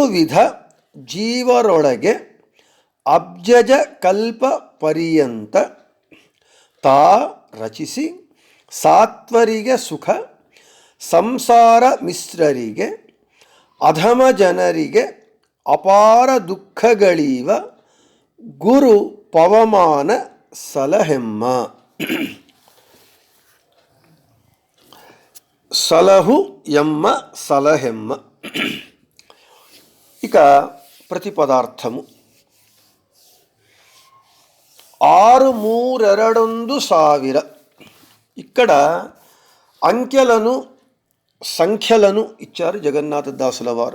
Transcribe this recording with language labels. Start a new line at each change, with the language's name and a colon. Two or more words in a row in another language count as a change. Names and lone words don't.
Kannada: ವಿಧ ಜೀವರೊಳಗೆ ಅಬ್ಜಜ ಕಲ್ಪ ಪರ್ಯಂತ ತಾ ರಚಿಸಿ ಸಾತ್ವರಿಗೆ ಸುಖ ಸಂಸಾರ ಮಿಶ್ರರಿಗೆ ಅಧಮ ಜನರಿಗೆ ಅಪಾರ ದುಃಖಗಳೀವ ಗುರು ಪವಮಾನ ಸಲಹೆಮ್ಮ. ಸಲಹು ಎಮ್ಮ ಸಲಹೆಮ್ಮ.
Telugu: ఇక ప్రతిపదార్థము 632 ఇక్కడ అంకెలను సంఖ్యలను ఇచ్చారు జగన్నాథదాసుల వారు.